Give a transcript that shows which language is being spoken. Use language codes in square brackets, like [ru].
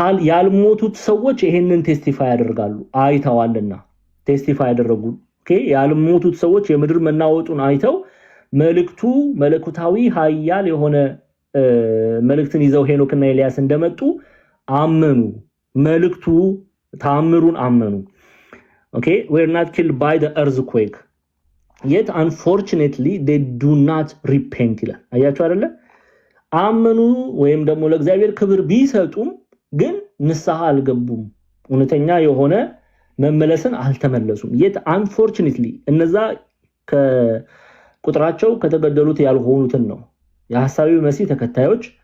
[am] ያልሞቱት ሰዎች ይሄንን ቴስቲፋይ ያደርጋሉ አይተዋልና ቴስቲፋይ ያደረጉ ያልሞቱት ሰዎች የምድር መናወጡን አይተው መልእክቱ መለኮታዊ ኃያል የሆነ መልእክትን ይዘው ሄኖክና ኤልያስ እንደመጡ አመኑ። መልእክቱ ታምሩን አመኑ። [en] Okay, we're not killed by the earthquake. Yet unfortunately they do not repent [am] ይላል። አያችሁ አይደለ? አመኑ ወይም ደግሞ ለእግዚአብሔር ክብር ቢሰጡም ግን ንስሐ አልገቡም። እውነተኛ የሆነ መመለስን አልተመለሱም። [en] Yet unfortunately [am] እነዛ ከቁጥራቸው ከተገደሉት ያልሆኑትን ነው የሐሳዊው መሲህ ተከታዮች